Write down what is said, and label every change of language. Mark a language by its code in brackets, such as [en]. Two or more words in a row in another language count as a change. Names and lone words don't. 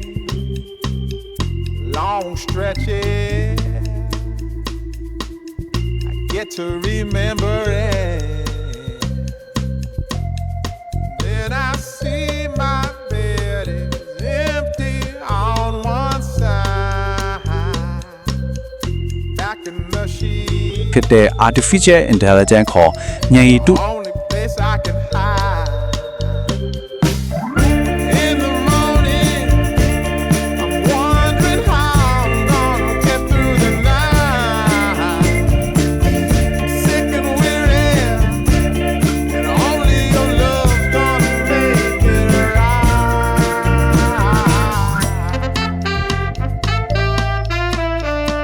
[en] Long stretches, I get to remember it. Then I see my bed is empty on one side. Back in the sheet. [my] ဖြစ်တဲ့ [en] artificial intelligence [my] ခေါ်ဉာဏ်ရည်တု [en] Only place I can hide. In the morning, I'm wondering how I'm gonna get through the night. Sick and weary, and only your love's gonna make it right.